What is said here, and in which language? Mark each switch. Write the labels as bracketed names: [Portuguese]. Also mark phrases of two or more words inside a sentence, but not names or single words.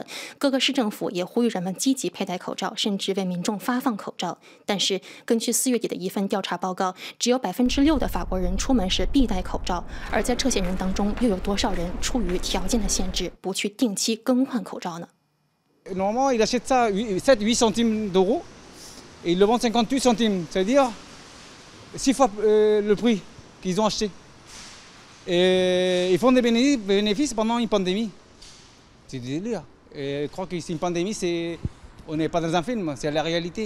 [Chinese] 各个市政府也呼吁人们积极佩戴口罩，甚至为民众发放口罩。但是，根据4月底的一份调查报告，只有6%的法国人出门时必戴口罩。而在这些人当中，又有多少人出于条件的限制，不去定期更换口罩呢？ [French] Normalement, il achète ça 7-8 centimes d'euros et il le vend 58 centimes. C'est-à-dire 6 fois le prix qu'ils ont acheté. Et ils font des bénéfices pendant une pandémie. C'est du délire. Et je crois que c'est une pandémie, on n'est pas dans un film, c'est la réalité.